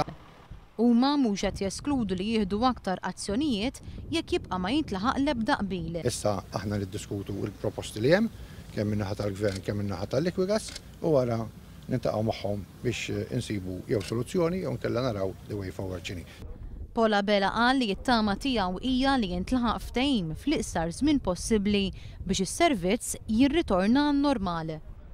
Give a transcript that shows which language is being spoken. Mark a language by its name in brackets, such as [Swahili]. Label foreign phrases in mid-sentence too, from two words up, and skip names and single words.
[Maltese] Huma mhux qed jeskludu li jieħdu aktar azzjonijiet jekk jibqa' ma jintlaħaq l-ebda qbil. Issa aħna niddiskutu l-proposti li hemm kemm min-naħa tal-Gvern kemm min-naħa tal-Liquigas u wara nintaqgħu magħhom biex insibu jew soluzzjoni jew nkella naraw [English] the way forward [Maltese] ċini. Paula Bela qal li t-tama tiegħu hija li jintlaħaq ftehim fl-iqsar żmien possibbli biex is-servizz jirritorna normali.